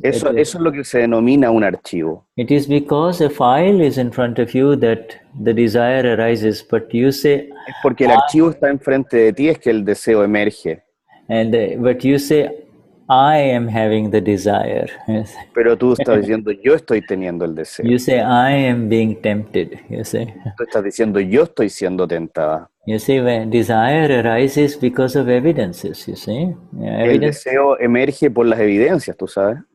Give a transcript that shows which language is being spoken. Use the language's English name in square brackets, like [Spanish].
[Spanish] eso es lo que se denomina un archivo. [English] It is because a file is in front of you that the desire arises, but you say. [Spanish] Es porque el archivo está enfrente de ti es que el deseo emerge. [English] But you say, I am having the desire. [Spanish] Pero tú estás diciendo, yo estoy teniendo el deseo. [English] You say, I am being tempted. You see. [Spanish] Tú estás diciendo, yo estoy siendo tentada. [English] You see, when desire arises because of evidences, you see. [Spanish] El deseo emerge por las evidencias, tú sabes.